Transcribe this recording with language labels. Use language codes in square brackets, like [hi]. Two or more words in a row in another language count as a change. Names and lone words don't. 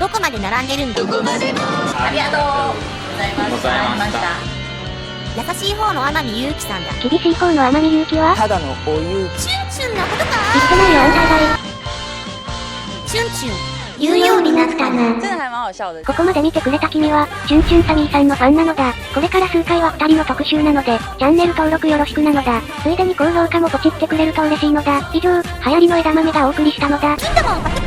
[ja] どこまで並んでるんだ？ありがとうございました。優しい方の天海祐希さんだ。厳しい方の天海祐希はただのお湯。チュンチュンのことか？言ってないよ、あんた以外。チュンチュン、言うようになったな。 [zh] 真的还蛮好笑的。 [ja] ここまで見てくれた君は、チュンチュンサミーさんのファンなのだ。これから数回は2人の特集なので、チャンネル登録よろしくなのだ。ついでに高評価もポチってくれると嬉しいのだ。以上、流行りの枝豆がお送りしたのだ。金玉を